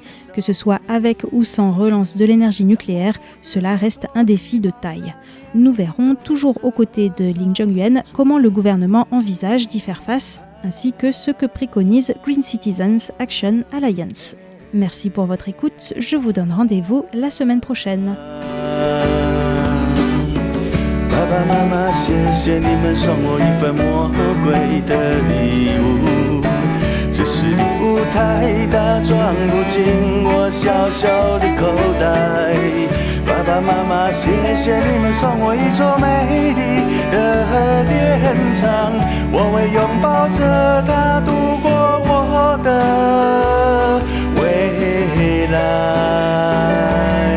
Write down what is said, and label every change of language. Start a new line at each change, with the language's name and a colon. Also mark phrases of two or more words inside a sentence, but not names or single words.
French: Que ce soit avec ou sans relance de l'énergie nucléaire, cela reste un défi de taille. Nous verrons, toujours aux côtés de Lin Zhongyuan, comment le gouvernement envisage d'y faire face, ainsi que ce que préconise Green Citizens Action Alliance. Merci pour votre écoute, je vous donne rendez-vous la semaine prochaine.
Chinese: 爸爸妈妈，谢谢你们送我一份魔鬼的礼物。这是礼物太大，装不进我小小的口袋。爸爸爸妈妈，谢谢你们送我一座美丽的电厂，我会拥抱着它度过我的未来。